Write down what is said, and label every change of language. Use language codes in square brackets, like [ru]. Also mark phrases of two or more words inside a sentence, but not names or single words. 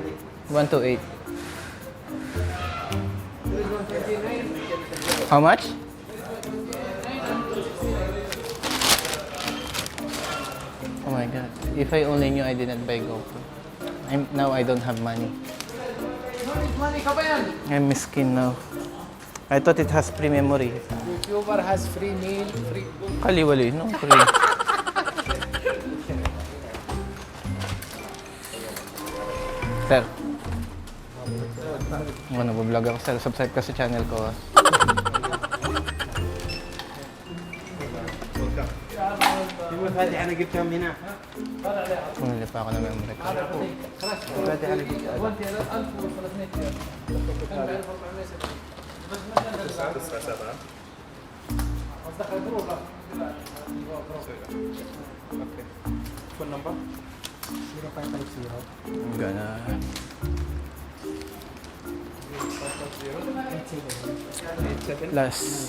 [en] 128. How much? Oh my god. If I only knew I didn't buy GoPro. Now I don't have money. [tl] Money ka ba yan? [en] I'm miskin now. I thought it has free memory. YouTuber has free meal, free... Kaliwali, no free. [tl] Sir. Nag-vlog ako sir. Subscribe ka sa channel ko. [ar] المفاتيح انا جبتها من هنا. [tl] Bumili pa ako ng memory card. [ar] المفاتيح انا جبتها. [en] Phone number? Gana. Last.